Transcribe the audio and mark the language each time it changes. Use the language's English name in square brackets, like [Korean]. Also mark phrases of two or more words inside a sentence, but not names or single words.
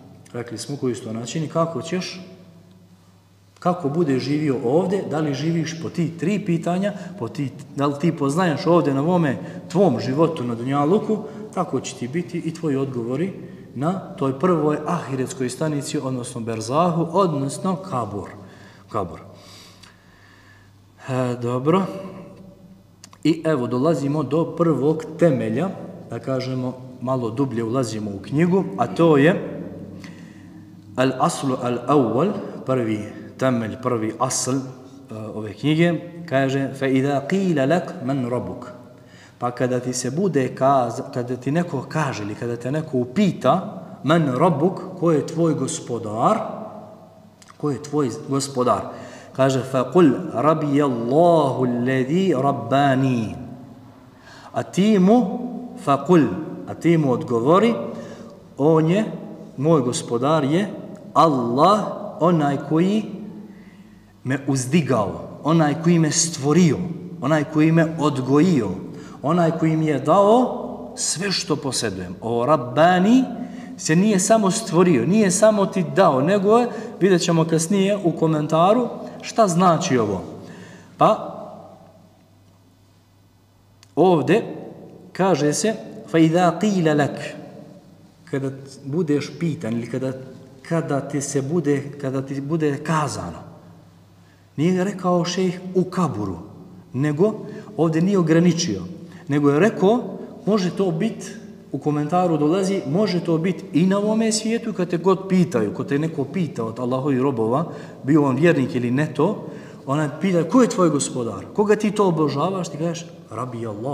[Bosnian] Kako budeš živio ovdje, da li živiš po ti 3 pitanja, da li ti poznaješ ovdje na ovome tvom životu na dunjaluku, tako će ti biti i tvoji odgovori na toj prvoj ahiretskoj stanici, odnosno berzahu, odnosno kabur. Dobro. I evo dolazimo do prvog temelja, da kažemo malo dublje ulazimo u knjigu, a to je [Arabic] الأصل الأول, [Bosnian] prvi temelj, prvi asl ove knjige, kaže [Arabic] فَإِذَا قِيلَ لَكْ مَنْ رَبُكَ. [Bosnian] Pa kada ti neko kaže ili kada te neko upita [Arabic] من ربك, [Bosnian] ko je tvoj gospodar, kaže [Arabic] فَقُلْ رَبِيَ اللَّهُ الَّذِي رَبَّانِي. [Bosnian] A ti mu odgovori, moj gospodar je Allah, onaj koji me uzdigao, onaj koji me stvorio, onaj koji me odgojio, onaj koji mi je dao sve što posjedujem. O Rabbani se nije samo stvorio, nije samo ti dao, nego je, vidjet ćemo kasnije u komentaru, šta znači ovo. Pa ovdje kaže se [Arabic] فَإِذَا قِيلَ لَكْ, [Bosnian] kada budeš pitan ili kada ti bude kazano. Nije rekao šejh u kaburu, nego ovdje nije ograničio, nego je rekao može to biti, u komentaru dolazi, može to biti i na ovome svijetu kad te god pitaju, kad te neko pita od Allahovih robova, bio on vjernik ili ne to, ona pita ko je tvoj gospodar, koga ti to obožavaš, ti kažeš [Arabic] ربي الله.